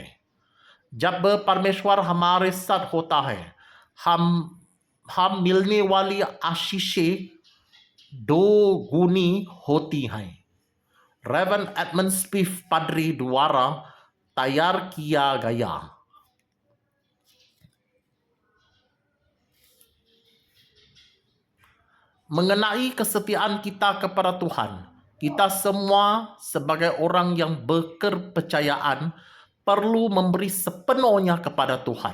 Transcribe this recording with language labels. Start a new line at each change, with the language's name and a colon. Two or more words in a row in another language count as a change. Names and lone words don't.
Hindi: जब परमेश्वर हमारे साथ होता है, हम मिलने वाली आशीषें 2 गुनी होती हैं। रेवन एडमंड स्मिथ पादरी द्वारा तैयार किया गया।
Indonesian: Mengenai kesetiaan kita kepada Tuhan, kita semua sebagai orang yang berkepercayaan perlu memberi sepenuhnya kepada Tuhan.